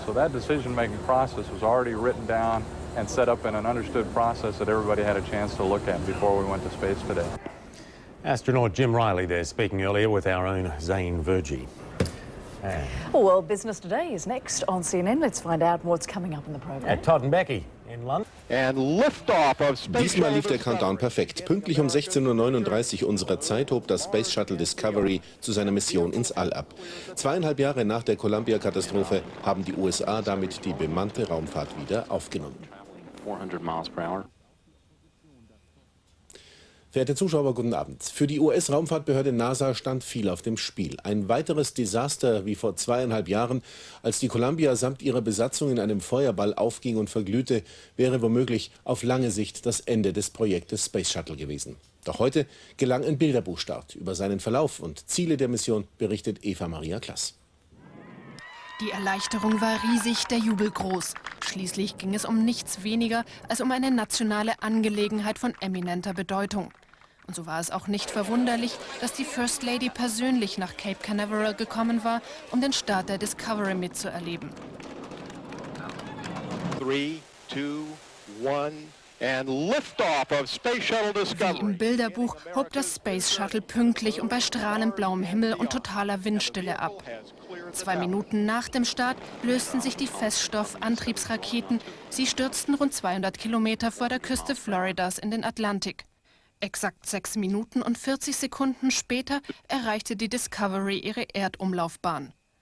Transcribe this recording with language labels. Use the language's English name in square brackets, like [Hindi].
[English] So that decision-making process was already written down and set up in an understood process that everybody had a chance to look at before we went to space today. Astronaut Jim Riley there, speaking earlier with our own Zane Verjee. Well, Business Today is next on CNN. Let's find out what's coming up in the program. Todd and Becky in London. And liftoff of Space [German] Diesmal lief [English] Shuttle [German] der Countdown perfekt. Pünktlich um 16:39 Uhr unserer Zeit hob das Space Shuttle Discovery zu seiner Mission ins All ab. 2,5 Jahre nach der Columbia-Katastrophe haben die USA damit die bemannte Raumfahrt wieder aufgenommen. [English] 400 miles per hour. [German] Verehrte Zuschauer, guten Abend. Für die US-Raumfahrtbehörde NASA stand viel auf dem Spiel. Ein weiteres Desaster wie vor 2,5 Jahren, als die Columbia samt ihrer Besatzung in einem Feuerball aufging und verglühte, wäre womöglich auf lange Sicht das Ende des Projektes Space Shuttle gewesen. Doch heute gelang ein Bilderbuchstart. Über seinen Verlauf und Ziele der Mission berichtet Eva Maria Klass. Die Erleichterung war riesig, der Jubel groß. Schließlich ging es um nichts weniger als um eine nationale Angelegenheit von eminenter Bedeutung. Und so war es auch nicht verwunderlich, dass die First Lady persönlich nach Cape Canaveral gekommen war, um den Start der Discovery mitzuerleben. [English] 3, 2, 1 and liftoff of Space Shuttle Discovery. [German] Wie im Bilderbuch hob das Space Shuttle pünktlich und bei strahlend blauem Himmel und totaler Windstille ab. 2 Minuten nach dem Start lösten sich die Feststoffantriebsraketen. Sie stürzten rund 200 Kilometer vor der Küste Floridas in den Atlantik. Exakt 6 Minuten und 40 Sekunden später erreichte die Discovery ihre Erdumlaufbahn.